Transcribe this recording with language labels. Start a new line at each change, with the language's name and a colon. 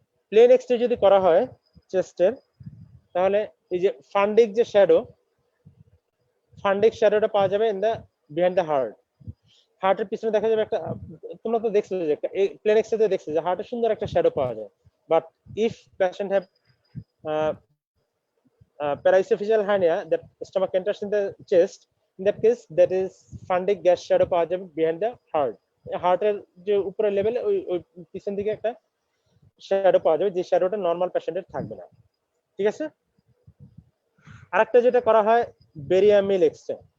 Bangla: Plane X-ray যদি করা হয় চেস্টের, তাহলে এই যে ফান্ডিক যে শ্যাডো, ফান্ডিক শ্যাডোটা পাওয়া যাবে
English: In the behind the heart.
Bangla: হার্টের পিছনে দেখা যাবে একটা, তোমরা তো দেখছো যে একটা প্লেন এক্স-রে তে দেখছো যে হার্টের সুন্দর একটা শ্যাডো পাওয়া যায়।
English: but if patient have paraesophageal hernia that stomach enters in the chest, in that case that is fundic gas shadow
Bangla: পাওয়া যাবে
English: behind the heart.
Bangla: হার্টের যে উপরের লেভেলে ওই পিছন দিকে একটা শ্যাডো পাওয়া যাবে, যে শ্যাডোটা নরমাল পেশেন্টের থাকবে না। ঠিক আছে, আরেকটা যেটা করা হয় বেরিয়ামিল এক্স-রে।